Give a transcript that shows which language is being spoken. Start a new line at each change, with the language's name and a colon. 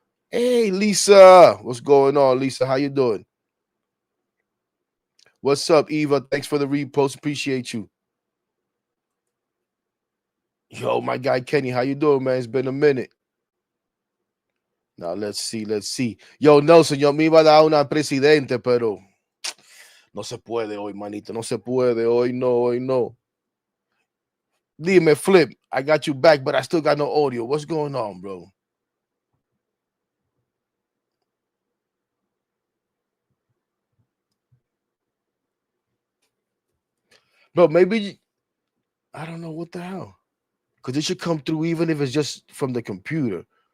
English: Hey, Lisa, what's going on, Lisa? How you doing? What's up, Eva? Thanks for the repost. Appreciate you. Yo, my guy Kenny, how you doing, man? It's been a minute. Now let's see.
Spanish: Yo, Nelson, yo me iba a dar una presidente, pero no se puede hoy, manito. No se puede. Hoy no. Dime,
English: Flip, I got you back, but I still got no audio. What's going on, bro? Bro, maybe I don't know what the hell. Because it should come through even if it's just from the computer.